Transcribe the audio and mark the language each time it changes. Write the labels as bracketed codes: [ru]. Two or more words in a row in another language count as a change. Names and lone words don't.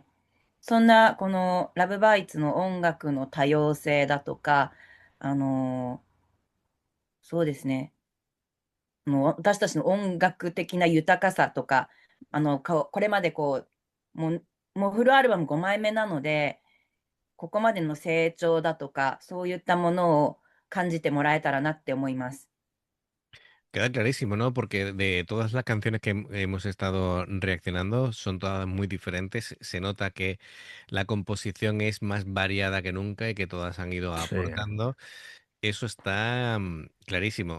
[ja] そんな、このラブバイツの音楽の多様性だとか、あのそうですね。私たちの音楽的な豊かさとか、これまでもうフルアルバム5枚目なので、ここまでの成長だとか、そういったものを感じてもらえたらなって思います。 [es] Queda clarísimo, ¿no? Porque de todas las canciones que hemos estado reaccionando son todas muy diferentes. Se nota que la composición es más variada que nunca y que todas han ido Sí, aportando. Eso está clarísimo.